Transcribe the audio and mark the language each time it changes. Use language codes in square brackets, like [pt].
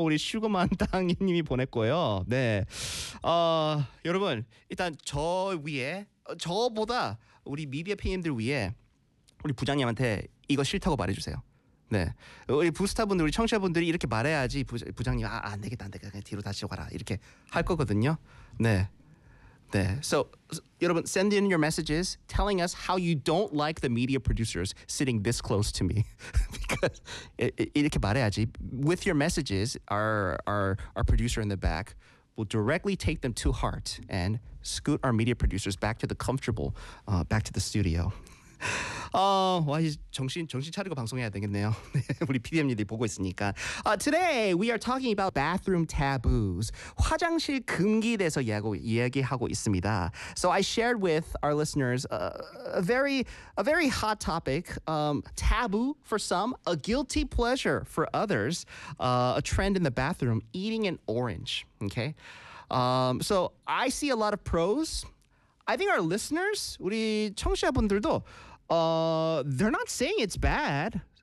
[ko] 우리 슈그만 땅님이 보냈고요. 네, 여러분 일단 저 위에 저보다 우리 미디어 PD님들 위에 우리 부장님한테 이거 싫다고 말해주세요. 네, 우리 부스타분들 우리 청취자분들이 이렇게 말해야지 부장님 안 되겠다 그냥 뒤로 다시 가라 이렇게 할 거거든요. 네. 네. [en] So, 여러분, send in your messages telling us how you don't like the media producers sitting this close to me. Because [ko] 이렇게 말해야지. [en] With your messages, our producer in the back will directly take them to heart and scoot our media producers back to the comfortable, back to the studio. [ko] 와, 이제 정신 차리고 방송해야 되겠네요. 우리 PDM님들이 보고 있으니까. [en] Today we are talking about bathroom taboos. [ko] 화장실 금기에 대해서 이야기하고 있습니다. [en] So I shared with our listeners a very hot topic, taboo for some, a guilty pleasure for others, a trend in the bathroom, eating an orange. Okay. So I see a lot of pros. I think our listeners, [ko] 우리 청취자분들도 [en] they're not saying it's bad.